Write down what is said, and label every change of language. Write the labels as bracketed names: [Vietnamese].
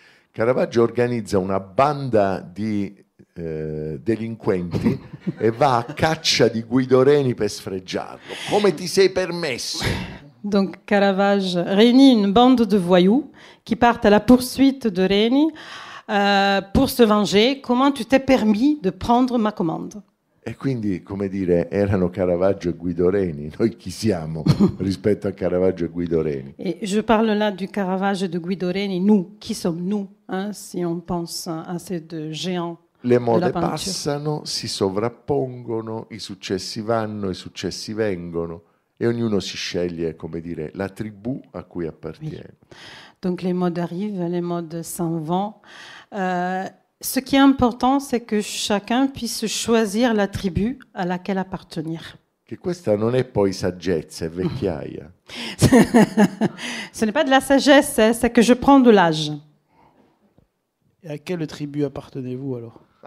[Italian] Caravaggio organizza una banda di delinquenti e va a caccia di Guido Reni per sfregiarlo. Come ti sei permesso? [French] Donc Caravage réunit une bande de voyous qui partent à la poursuite de Reni pour se venger. Comment tu t'es permis de prendre ma commande? [Italian] E quindi, come dire, erano Caravaggio e Guido Reni. Noi chi siamo rispetto a Caravaggio e Guido Reni? [French] Et je parle là du Caravage et de Guido Reni. Nous, qui sommes-nous, hein, si on pense à ces deux géants Le de la mode peinture? [Italian] passano, si sovrappongono, i successi vanno, i successi vengono e ognuno si sceglie, come dire, la tribù a cui appartiene. [French] Donc les modes arrivent, les modes s'en vont. Ce qui est important, c'est que chacun puisse choisir la tribu à laquelle appartenir. [Italian] Che questa non è poi saggezza, è vecchiaia. [French] Ce n'est pas de la sagesse, hein, c'est que je prends de l'âge. Et à quelle tribu appartenez-vous alors?